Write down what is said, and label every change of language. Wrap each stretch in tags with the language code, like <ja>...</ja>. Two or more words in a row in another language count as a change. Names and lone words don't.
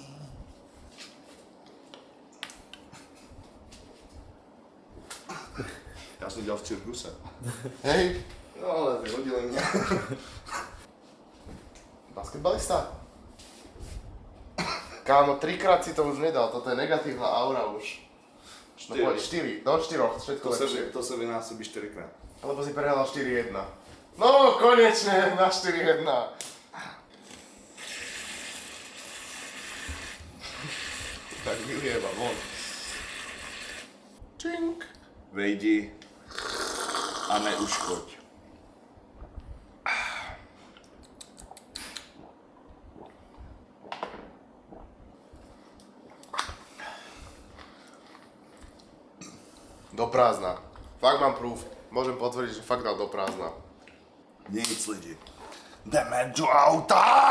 <cs>Já jsem dělal v cirkuse.</cs> <sk>Hej,</sk> <cs>No ale vyhodili mě.</cs> <sk>basketbalista. Kámo, 3-krát si to už nedal, toto je negatívna aura už. No poď, 4, do 4, všetko lepšie.</sk> <cs>To se vynásobí 4krát.</cs> <sk>Lebo si prehral 4-1. No, konečne na 4-1. Tak vylieva von. Čink. Vejdi a neuškoď. Do prázdna. Fakt mám proof. Môžem potvrdiť, že fakt dal do prázdna.</sk> <cs>Nic lidi. Jdeme do auta!</cs>